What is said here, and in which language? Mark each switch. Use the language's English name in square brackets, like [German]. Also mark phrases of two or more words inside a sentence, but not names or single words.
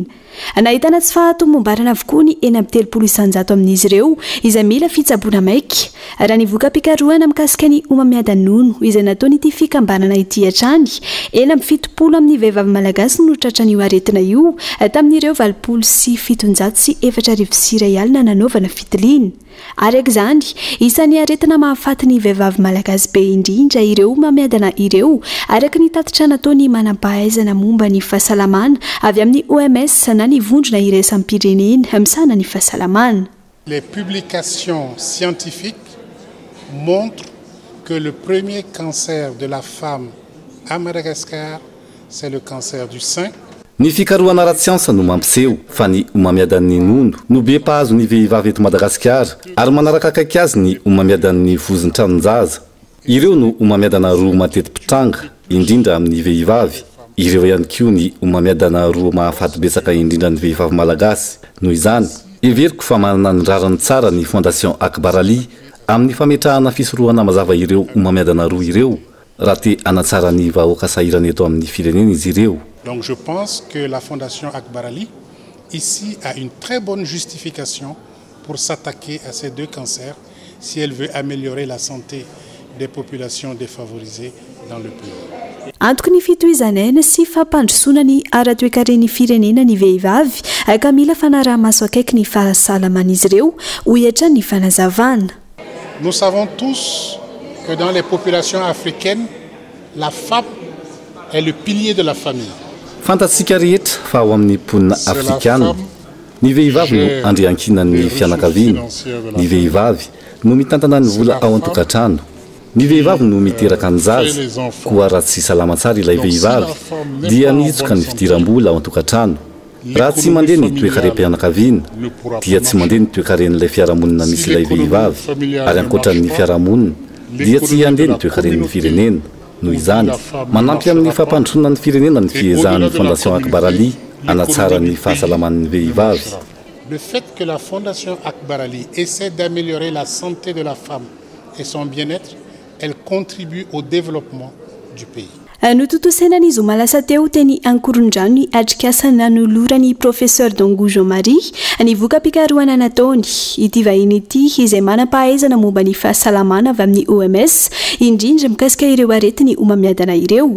[Malagasy] Nahitana tsy fahatomombarana avokoa ny 30 isanjato amin'izy ireo izay mila fitsaboana maika raha ny voka-pikaroana mikasika ny homamiady nono izay nataony ity fikambanana ity hatrany 70 amin'ny vehivavy malagasy no tratran'io aretina io tamin'ireo 27,700 rial nanaovana fitiliana. Araka izany isan'ny aretina mahafaty ny vehivavy malagasy be indrindra ireo homamiadana ireo araka ny tatitra nataony manam-pahaizana momba ny fahasalamana avy amin'ny OMS na ny vondrona iraisam-pirenena misana ny fahasalamana. [French] Les publications scientifiques montrent que le premier cancer de la femme à Madagascar, c'est le cancer du sein. [Malagasy] Ny fikaroana ara-tsiansa no mampiseho fa ny homamiadan'ny nono no be mpahazo ny vehivavy eto Madagasikara ary manaraka akaiky azy ny homamiadan'ny vozon'ny tranon-jaza. Ireo no homamiadana roa mateti-pitranga indrindra amin'ny vehivavy. Ireo ihany koa ny homamiadana roa mahafaty betsaka indrindra ny vehivavy malagasy. Noho izany, everiko fa manana ny rarany tsara ny Fondation Akbar Ali amin'ny fametrahana fisorohana mazava ireo homamiadana roa ireo raha te hanatsara ny vahoaka sahirana eto amin'ny firenena izy ireo. [French] Donc je pense que la Fondation Akbar Ali ici a une très bonne justification pour s'attaquer à ces deux cancers si elle veut améliorer la santé des populations défavorisées dans le pays. [Malagasy] Antoko ny fitohizanaina sy fampandrosoana ny ara-toekaren'ny firenena ny vehivavy ka mila fanaraha-maso akaiky ny fahasalaman'izy ireo ho hiatra ny fanazavana. [French] Nous savons tous que dans les populations africaines, la femme est le pilier de la famille. [Malagasy] Fantatsika rehetra fa ao amin'ny mponina afrikana ny vehivavy no andriankinan'ny fianakaviana. Ny vehivavy no mitantana ny vola ao an-tokatrano. Ny vehivavy no miteraka ny zaza koa raha tsy salama tsara ilay vehivavy dia mitsoka ny fidiram-bola ao an-tokatrano. Raha tsy mandeha ny toe-karem-pianakaviana dia tsy mandeha ny toe-karen'ilay fiarahamonina misy ilay vehivavy ary ankoatran'ny fiarahamonina dia tsy handeha ny toe-karen'ny firenena. Noho izany, manampy amin'ny fampandrosoana ny firenena ny fiezahan'ny Fondation Akbar Ali hanatsara ny fahasalaman'ny vehivavy. [French] Le fait que la Fondation Akbar Ali essaie d'améliorer la santé de la femme et son bien-être elle contribue au développement du pays. [Malagasy] No tontosena ny zoma lasa teo teny ankorondrano ny atrikasana nolorany professeur Dongo Marie nivoka-pikaroana nataony ity vahiny ity izay manam-pahaizana momba ny fahasalamana avy amin'ny OMS indrindra mikasika ireo aretiny homamiadana ireo.